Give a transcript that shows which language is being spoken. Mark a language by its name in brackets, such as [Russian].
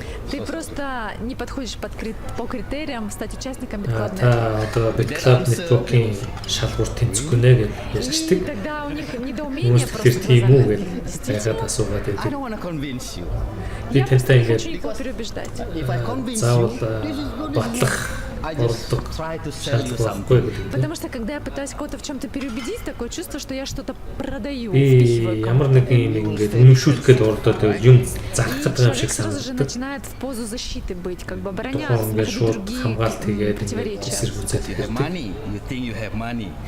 [Russian] Ты просто не подходишь по критериям стать участником BitClub Network. Тогда у них недоумение просто. [English] I don't want to convince you. [Russian] Я просто не хочу никого переубеждать. [English] If I convince you, this is good. I just try to sell you something. [Russian] Потому что когда я пытаюсь кого-то в чем-то переубедить, такое чувство, что я что-то продаю, впихиваю человек сразу же начинает в позу защиты быть, как бы обороняться, находить другие противоречия.